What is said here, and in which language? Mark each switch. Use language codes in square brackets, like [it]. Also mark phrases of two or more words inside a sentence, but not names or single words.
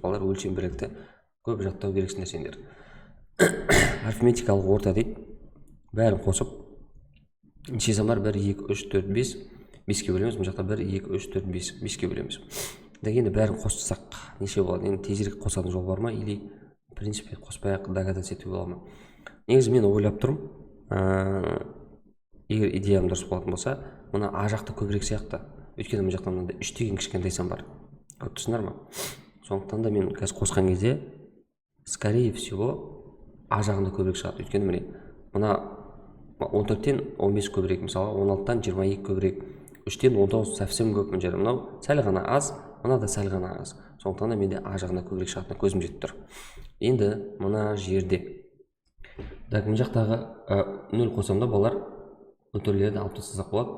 [kk] Балалар, өлшем бірлікті көп жаттау керексіңдер сендер. Арифметикалық орта дейді. Бәрін қосып неше сан бар? 1, 2, 3, 4, 5. 5-ке бөлеміз. Мына жақта 1, 2, 3, 4, 5. 5-ке бөлеміз. Енді бәрін қоссақ неше болады? Енді тезірек қосатын жол бар ма? [ru] Или в принципе [kk] қоспай-ақ догадаться етуге бола ма? Негізі мен ойлап тұрмын, егер идеям дұрыс болатын болса, мына а жақты көбірек сияқты. Өйткені мына жақта мынандай 3 деген кішкентай сан бар. Көріп тұрсыңдар ма? Сондықтан да мен қазір қосқан кезде [ru] скорее всего [kk] а жағында көбірек шығады. Өйткені міне мына 14-тен 15 көбірек, мысалы 16-тан 22 көбірек, 3-тен 19 совсем көп. Мынау сәл ғана аз, мына да сәл ғана аз. Сондықтан да менде а жағында көбірек шығатынына көзім жетіп тұр. Енді мына жерде так, мына жақтағы 0 қосамда балар өтірлерді алып тастасақ болады.